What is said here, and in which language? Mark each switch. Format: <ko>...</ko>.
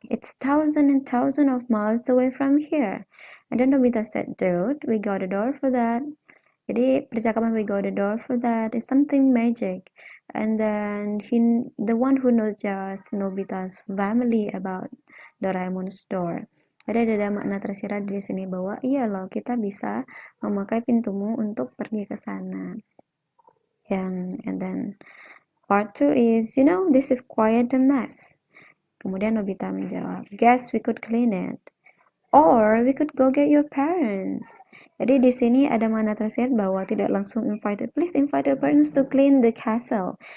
<en>It's thousands and thousands of miles away from here. And then Nobita said, dude, we got a door for that.</en> <id>Jadi percakapan</id> <en>we got a door for that is something magic. And then the one who knows just Nobita's family about Doraemon's door.</en> <id>Jadi ada makna tersirat di sini bahwa iya loh kita bisa memakai pintumu untuk pergi ke sana.</id> <en>And then part 2 is, you know, this is quite a mess.</en> <id>Kemudian Nobita menjawab,</id> <en>guess we could clean it. Or we could go get your parents.</en> <id>Jadi di sini ada makna tersirat bahwa tidak langsung</id> <en>please invite your parents to clean the castle.</en>